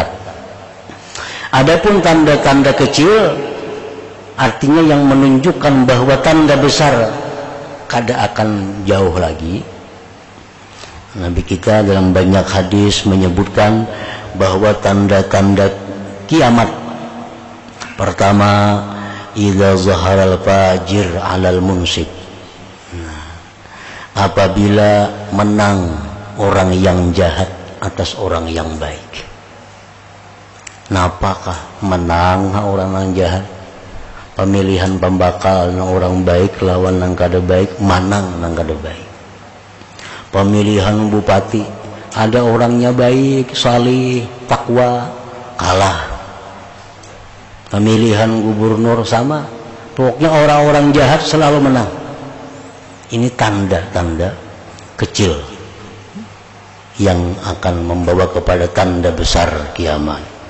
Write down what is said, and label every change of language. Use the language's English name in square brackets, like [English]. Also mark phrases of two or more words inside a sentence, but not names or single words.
[Indonesian] Adapun tanda-tanda kecil artinya yang menunjukkan bahwa tanda besar kada akan jauh lagi. Nabi kita dalam banyak hadis menyebutkan bahwa tanda-tanda kiamat pertama, [Arabic] إذا ظهر الفاجر على المنصب. [Indonesian] Apabila menang orang yang jahat atas orang yang baik. [Banjar] Napakah menang orang yang jahat? Pemilihan pembakal nang orang baik lawan nang kada baik, manang nang kada baik. [Indonesian] Pemilihan bupati, ada orangnya baik, salih, takwa, kalah. Pemilihan gubernur sama, pokoknya orang-orang jahat selalu menang. Ini tanda-tanda kecil. yang akan membawa kepada tanda besar kiamat.